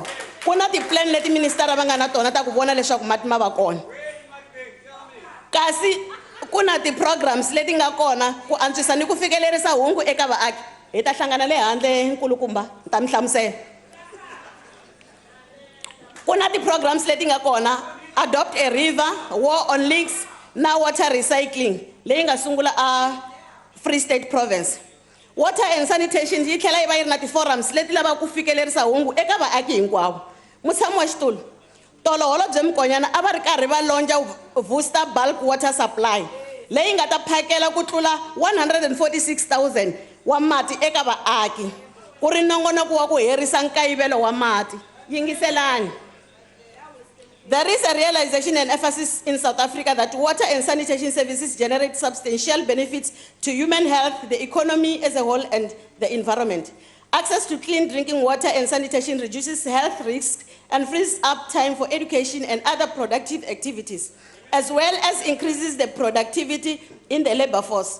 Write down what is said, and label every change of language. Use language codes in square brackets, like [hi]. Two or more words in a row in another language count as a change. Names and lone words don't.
[ts] Ku na ti-plan leti ministara va nga na tona ta ku vona leswaku mati ma va kona. Kasi ku na ti-programs leti nga kona ku antswisa ni ku fikelerisa hungu eka vaaki. Hi ta hlangana le handle nkulukumba ta mi hlamusela. Ku na ti-programs leti nga kona, Adopt a River, War on Leaks na Water Recycling leyi nga sungula a Free State Province. Water and Sanitation yi tlhela yi va yi ri na ti-forums leti lava ku fikelerisa hungu eka vaaki hinkwavo. Mutshami wa xitulu, tolo Holobye Mokonyane a va ri karhi va lonja Vusta [en] bulk water supply [ts] leyi nga ta phakela ku tlula 146,000 wa mati eka vaaki. Ku ri nongonoko wa ku herisa nkayivelo wa mati. Yingiselani. [en] There is a realization and emphasis in South Africa that water and sanitation services generate substantial benefits to human health, the economy as a whole, and the environment. Access to clean drinking water and sanitation reduces health risks and frees up time for education and other productive activities, as well as increases the productivity in the labor force.